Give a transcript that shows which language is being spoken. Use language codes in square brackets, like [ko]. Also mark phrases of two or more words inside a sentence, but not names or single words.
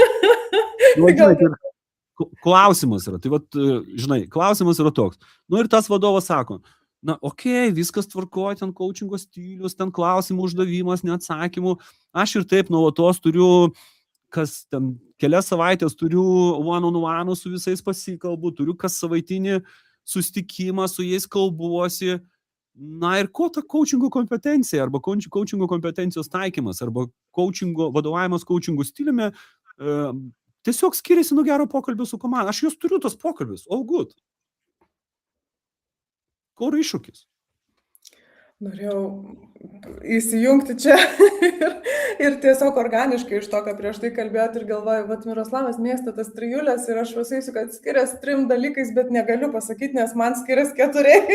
[lt] Klausimas yra, tai vat, žinai, klausimas yra toks. Nu ir tas vadovas sako, viskas tvarkoja, ten coachingo stilius, ten klausimų uždavimas, neatsakymų. Aš ir taip nuolatos turiu, kas ten kelias savaitės turiu [en] one-on-one [lt] su visais pasikalbu, turiu kas savaitinį susitikimą, su jais kalbuosi. Na ir ko ta coachingo kompetencija, arba coachingo kompetencijos taikymas, arba vadovavimas coachingo stiliumi tiesiog skiriasi nuo gero pokalbio su komanda. Aš juos turiu tos pokalbius, [en] all good. [lt] Ko yra iššūkis? Norėjau įsijungti čia ir tiesiog organiškai iš to, ką prieš tai kalbėjot ir galvoju, vat Miroslavas mėgsta tas trijulės ir aš pasakysiu, kad skiriasi 3 dalykais, bet negaliu pasakyti, nes man skiriasi 4.